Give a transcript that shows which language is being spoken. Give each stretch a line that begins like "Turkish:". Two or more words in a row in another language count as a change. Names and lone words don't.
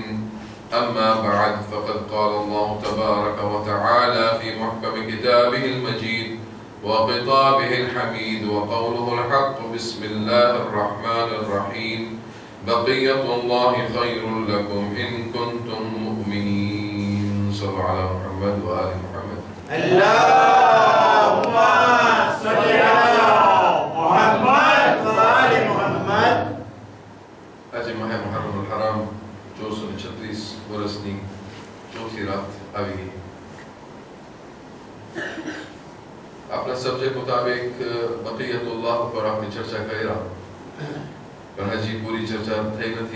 Arabic: أما بعد، فقد قال الله تبارك وتعالى في محكم كتابه المجيد وخطابه الحميد وقوله الحق: بسم الله الرحمن الرحيم. بقية الله خير لكم إن كنتم مؤمنين. صلوا على محمد وآل محمد. اللهم صل على محمد وآل محمد.
Gujarati: આજે માહે મુહર્રમ الحرام 436 વર્ષની ચોથી રાત આવી ગઈ. આપણા સબ્જેક્ટ મુતાબિક બકિયતુલ્લાહ ઉપર આપણે ચર્ચા કર્યા, પણ હજી પૂરી ચર્ચા થઈ નથી.